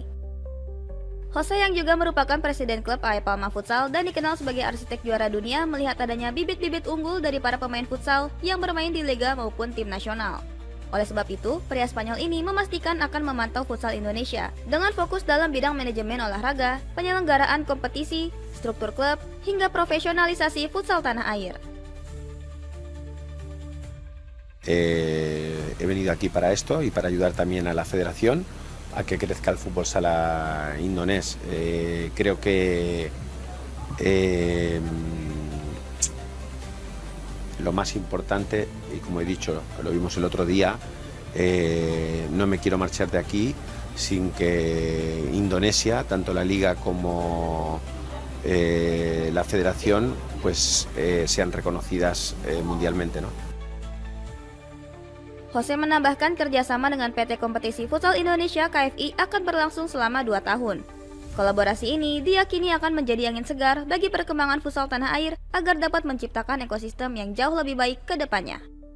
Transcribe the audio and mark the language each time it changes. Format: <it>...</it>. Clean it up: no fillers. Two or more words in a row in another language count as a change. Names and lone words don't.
<id>Jose yang juga merupakan presiden klub AE Palma Futsal dan dikenal sebagai arsitek juara dunia melihat adanya bibit-bibit unggul dari para pemain futsal yang bermain di liga maupun tim nasional. Oleh sebab itu, pria Spanyol ini memastikan akan memantau futsal Indonesia dengan fokus dalam bidang manajemen olahraga, penyelenggaraan kompetisi, struktur klub, hingga profesionalisasi futsal tanah air.</id> <es>He venido aquí para esto y para ayudar también a la federación a que crezca el fútbol sala indonés. Creo que lo más importante, y como he dicho, lo vimos el otro día, no me quiero marchar de aquí sin que Indonesia, tanto la liga como la federación, pues sean reconocidas mundialmente, ¿no?</es> <id>Jose menambahkan kerjasama dengan PT Kompetisi Futsal Indonesia KFI akan berlangsung selama 2 tahun. Kolaborasi ini diyakini akan menjadi angin segar bagi perkembangan futsal tanah air agar dapat menciptakan ekosistem yang jauh lebih baik ke depannya.</id>